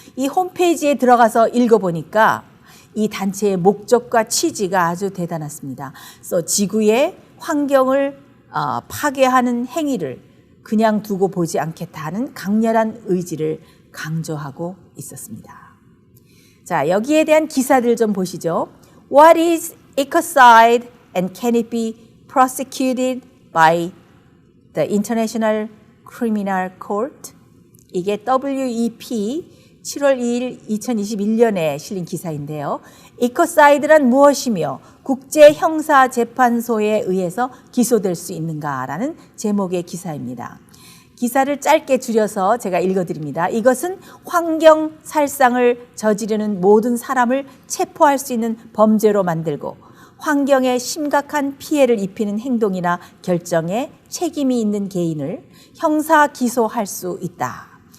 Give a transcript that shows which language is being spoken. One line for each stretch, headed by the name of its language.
Korean: 이 홈페이지에 들어가서 읽어보니까 이 단체의 목적과 취지가 아주 대단했습니다. 그래서 지구의 환경을 파괴하는 행위를 그냥 두고 보지 않겠다는 강렬한 의지를 강조하고 있었습니다. 자, 여기에 대한 기사들 좀 보시죠.
English: What is ecocide and can it be prosecuted by the International Criminal Court?
Korean: 이게 WEP 7월 2일 2021년에 실린 기사인데요. 이코사이드란 무엇이며 국제형사재판소에 의해서 기소될 수 있는가라는 제목의 기사입니다. 기사를 짧게 줄여서 제가 읽어드립니다. 이것은 환경 살상을 저지르는 모든 사람을 체포할 수 있는 범죄로 만들고 환경에 심각한 피해를 입히는 행동이나 결정에 책임이 있는 개인을 형사 기소할 수 있다.